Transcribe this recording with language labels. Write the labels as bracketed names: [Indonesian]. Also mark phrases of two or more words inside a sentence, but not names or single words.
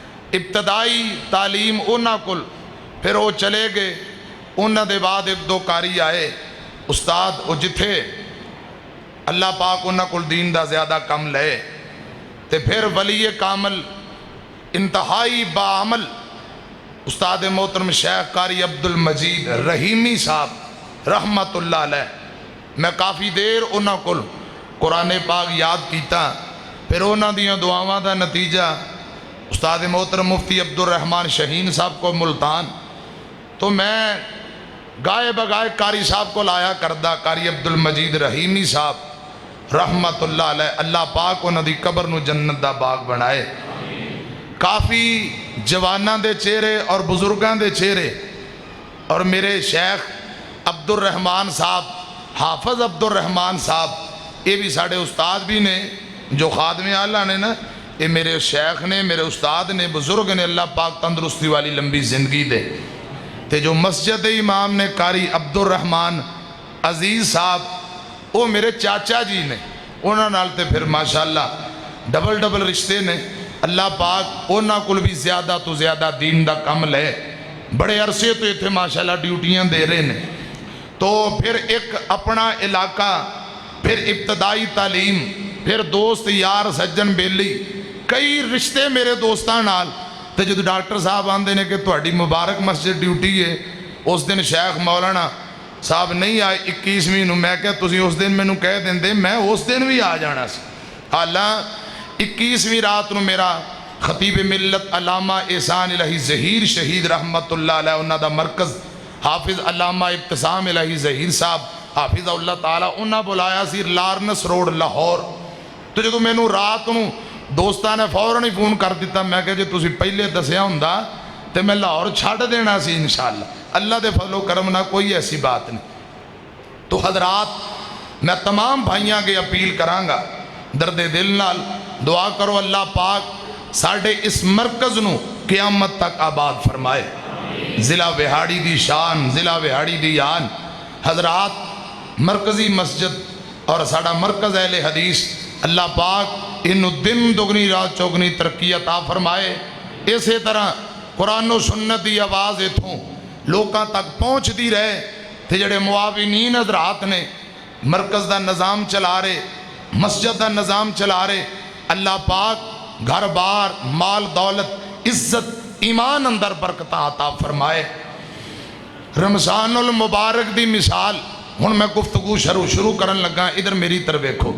[Punjabi] ابتدائی تعلیم انہاں کل، پھر وہ چلے گئے، انہاں دے بعد ایک دو کاری آئے استاد، وہ جتھے اللہ پاک انہاں کل دین دا زیادہ کم لے، تے پھر ولی کامل انتہائی باعمل استاد محترم شیخ قاری عبدالمجید رحیمی صاحب [Arabic] رحمت اللہ علیہ، [Punjabi] میں کافی دیر انہاں کل قرآن پاک یاد کیتا، پھر انہاں دیاں دعاواں دا نتیجہ استاد محترم مفتی عبدالرحمن شہین صاحب کو ملتان، تو میں گائے بگائے قاری صاحب کو لایا کردہ، قاری عبدالمجید رحیمی صاحب [Arabic] رحمت اللہ علیہ، [Punjabi] اللہ پاک انہاں دی قبر نو جنت دا باغ بنائے۔ کافی جواناں دے چہرے اور بزرگاں دے چہرے، اور میرے شیخ عبدالرحمن صاحب، حافظ عبدالرحمن صاحب، یہ بھی ساڑھے استاد بھی نے، جو خادم اعلیٰ نے نا، یہ میرے شیخ نے، میرے استاد نے، بزرگ نے، اللہ پاک تندرستی والی لمبی زندگی دے۔ تے جو مسجد امام نے قاری عبدالرحمن عزیز صاحب، وہ میرے چاچا جی نے، انہاں نال تے پھر ماشاءاللہ ڈبل ڈبل رشتے نے، اللہ پاک انہاں کل بھی زیادہ تو زیادہ دین دا کم لے، بڑے عرصے تو اتھے ماشاءاللہ ڈیوٹیاں دے رہے نے۔ تو پھر ایک اپنا علاقہ، پھر ابتدائی تعلیم، پھر دوست یار سجن بیلی، کئی رشتے میرے دوستان نال، تے جدو ڈاکٹر صاحب آندے نے کہ تہاڈی مبارک مسجد ڈیوٹی ہے، اس دن شیخ مولانا صاحب نہیں آئے 21ویں نو، میں کہ تسی اس دن میں نو کہہ دیں دے، میں اس دن بھی آ جانا سی۔ حالاں 21ویں رات نو میرا خطیب ملت علامہ احسان الہی ظہیر شہید [Arabic] رحمت اللہ علیہ، [Punjabi] انہاں دا مرکز حافظ علامہ ابتسام الہی ظہیر صاحب حافظ اللہ تعالیٰ، انہاں بلایا سی لارنس روڈ لاہور۔ تو جدو میں نو رات نو دوستان نے فوراً ہی فون کر دیتا، میں کہ جے تسی پہلے دسیا ہوندا تے میں لاہور چھاڑ دینا سی انشاءاللہ، اللہ دے فضل و کرم نہ کوئی ایسی بات نہیں۔ تو حضرات میں تمام بھائیاں کے اپیل کرانگا، درد دل نال دعا کرو اللہ پاک ساڑھے اس مرکز نو قیامت تک آباد فرمائے، ضلع وہاڑی دی شان، ضلع وہاڑی دی آن۔ حضرات مرکزی مسجد اور ساڑھا مرکز اہل حدیث، اللہ پاک انہوں دن دگنی رات چوگنی ترقی عطا فرمائے۔ اسی طرح قرآن و سنت دی آواز اتھوں لوکاں تک پہنچ دی رہے، تھے جڑے معاونین حضرات نے مرکز دا نظام چلا رہے، مسجد دا نظام چلا رہے، اللہ پاک گھر بار مال دولت عزت ایمان اندر برکتہ عطا فرمائے۔ رمضان المبارک دی مثال، ہن میں گفتگو شروع کرن لگا، ادھر میری طرف دیکھو۔